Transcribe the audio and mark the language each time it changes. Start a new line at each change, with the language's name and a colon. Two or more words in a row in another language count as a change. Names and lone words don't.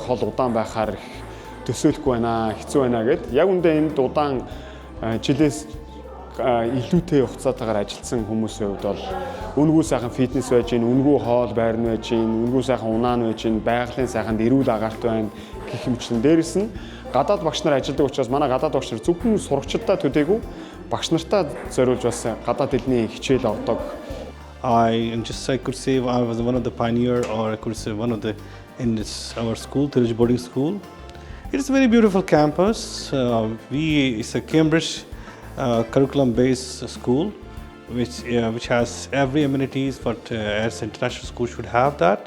Mongolian: хол удаан байхаар их төсөөлөхгүй байна, хэцүү байна гэд яг үндэ энд удаан жилээс илүүтэй хугацаатаагаар ажилласан хүмүүсийн хувьд бол үнгүй сайхан фитнес байж гин, үнгүй хоол байр нь байж гин, үнгүй сайхан унаан байж гин, байгалийн сайханд эрүүл агаарт байна гэх юмчлэн дээрэс нь гадаад багш нар ажилладаг учраас манай гадаад багш нар зөвхөн сурагчдаа төдийгүй багш нартаа зориулж бас гадаад хэлний хичээл авдаг.
English: I could say I was one of the pioneer, or I could say one of the our school, Terelj Boarding School. It's a very beautiful campus. It's a Cambridge curriculum-based school, which has every amenities what as international school should have that.